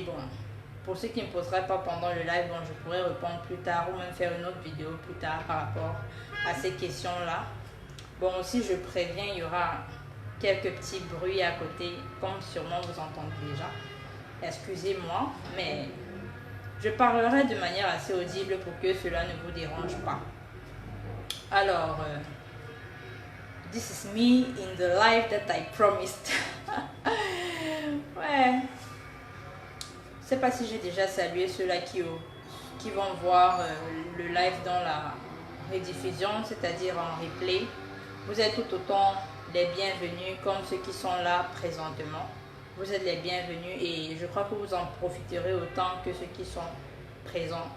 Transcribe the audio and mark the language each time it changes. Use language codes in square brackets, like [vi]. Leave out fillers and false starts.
[fr] Bon, pour ceux qui ne poseraient pas pendant le live, bon, je pourrais répondre plus tard ou même faire une autre vidéo plus tard par rapport à ces questions-là. Bon, aussi, je préviens, il y aura quelques petits bruits à côté, comme sûrement vous entendez déjà. Excusez-moi, mais je parlerai de manière assez audible pour que cela ne vous dérange pas. [en] Alors, this is me in the life that I promised. [fr] Ouais. Je sais pas si j'ai déjà salué ceux-là qui vont voir le live dans la rediffusion, c'est-à-dire en replay. Vous êtes tout autant les bienvenus comme ceux qui sont là présentement. Vous êtes les bienvenus et je crois que vous en profiterez autant que ceux qui sont présents.